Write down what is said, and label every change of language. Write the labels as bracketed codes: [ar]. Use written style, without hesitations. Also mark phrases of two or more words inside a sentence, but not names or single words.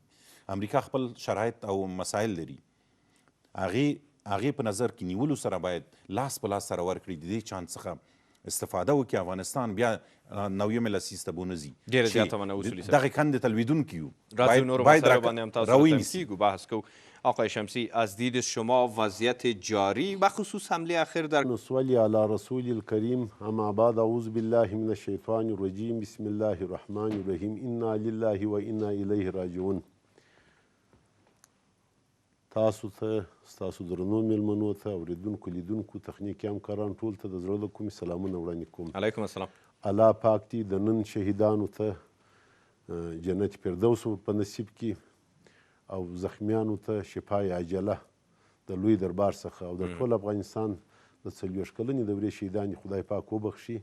[ps] امریکا خپل شرایط او مسایل لري، هغې په نظر کې نیولو سره باید لاس په لاس سره ورکړي، د دې چانس څخه استفاده وکړي افغانستان بیا نویمې لسیز ته به ونه ځي ډېره زیاته مننه اصولي صاحب. دغې کندې ته لویدونکي یو راځو نورو باید مسائلو باندې هم تاسو روی سره نیسي. کیږو بحث کوو. [fa] آقای شمسی از دید شما وضعیت جاری و خصوص حمله اخیر در [ar] نصلي على رسول الكريم اما بعد اعوذ بالله من الشيطان الرجيم بسم الله الرحمن الرحيم انا لله وانا اليه راجعون. [ps] تاسو ته ستاسو درنو میلمنو ته اورېدونکو لیدونکو تخنیکي همکاران ټول ته د زړه له کومې سلامونه وړاندې کوم. [ar] علیکم السلام. [ps] الله پاک دې د نن شهیدانو ته جنت فردوس په نصیب کړي او زخمیانو ته شفای عاجله د لوی دربار څخه او د ټول افغانستان د 40 کلنې دورې شهیدانې خدای پاک وبخښي.